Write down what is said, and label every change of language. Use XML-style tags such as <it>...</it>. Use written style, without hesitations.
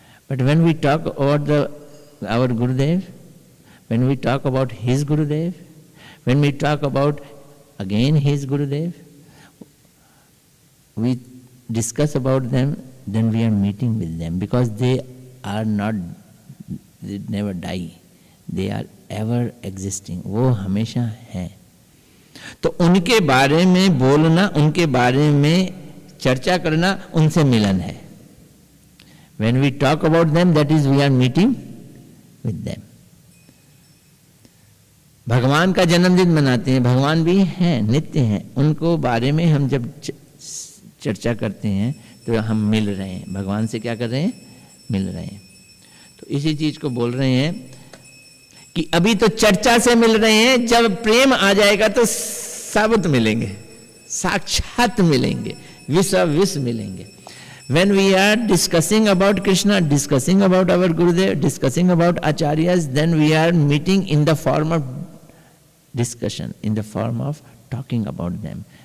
<en>but when we talk about our Gurudev, when we talk about his Gurudev, when we talk about again his Gurudev, we discuss about them, then we are meeting with them, because they are not, they never die, they are ever existing,</en> <hi>वो हमेशा हैं। तो उनके बारे में बोलना, उनके बारे में चर्चा करना, उनसे मिलन है।</hi> <en>When we talk about them, that is we are meeting with them।</en> <hi>भगवान का जन्मदिन मनाते हैं, भगवान भी हैं, नित्य हैं, उनको बारे में हम जब चर्चा करते हैं तो हम मिल रहे हैं, भगवान से क्या कर रहे हैं? मिल रहे हैं। तो इसी चीज को बोल रहे हैं कि अभी तो चर्चा से मिल रहे हैं, जब प्रेम आ जाएगा तो साबुत मिलेंगे, साक्षात मिलेंगे, विश्व मिलेंगे।</hi> <en>When we are discussing about Krishna, discussing about our Gurudev, discussing about Acharyas, then we are meeting in the form of discussion, in the form of talking about them.</en>